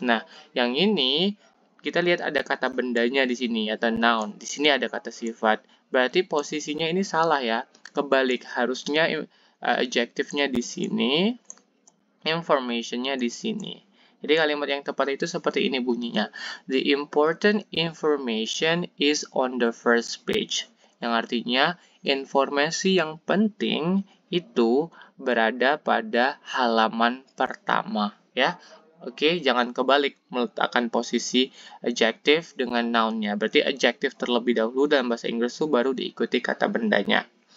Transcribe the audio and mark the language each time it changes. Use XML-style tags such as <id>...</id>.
<id>Nah, yang ini kita lihat ada kata bendanya di sini atau noun. Di sini ada kata sifat. Berarti posisinya ini salah ya. Kebalik, harusnya adjective-nya di sini, information-nya di sini. Jadi kalimat yang tepat itu seperti ini bunyinya.</id> <en>The important information is on the first page.</en> <id>Yang artinya informasi yang penting itu berada pada halaman pertama ya. Oke, jangan kebalik meletakkan posisi adjective dengan noun-nya. Berarti adjective terlebih dahulu dalam bahasa Inggris itu baru diikuti kata bendanya.</id>